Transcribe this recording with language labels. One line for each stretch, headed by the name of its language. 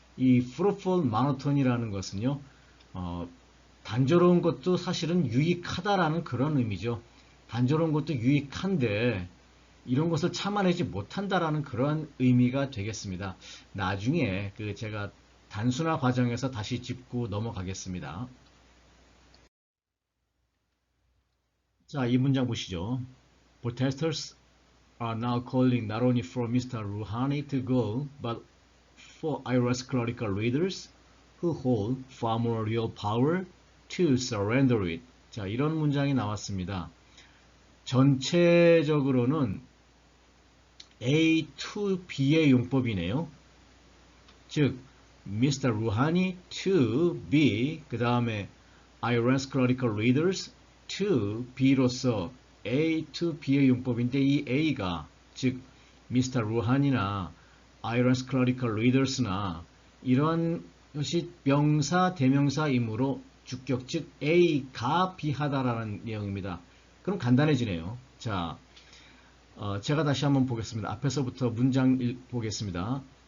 Korean: 이 fruitful monoton이라는 것은요, 단조로운 것도 사실은 유익하다라는 그런 의미죠. 단조로운 것도 유익한데 이런 것을 참아내지 못한다라는 그러한 의미가 되겠습니다. 나중에 제가 단순화 과정에서 다시 짚고 넘어가겠습니다. 자, 이 문장 보시죠.
English: Protesters are now calling not only for Mr. Rouhani to go, but for Iran's clerical leaders who hold far more real power to surrender it.
Korean: 자, 이런 문장이 나왔습니다. 전체적으로는 A to B의 용법이네요. 즉, Mr. Rouhani to B, 그 다음에 Iran's clerical leaders to B로서 A to B의 용법인데 이 A가 즉 Mr. Rouhani나 Iran's clerical leaders나 이런 것이 명사 대명사이므로 주격, 즉 A가 B하다라는 내용입니다. 그럼 간단해지네요. 자, 제가 다시 한번 보겠습니다. 앞에서부터 문장 보겠습니다.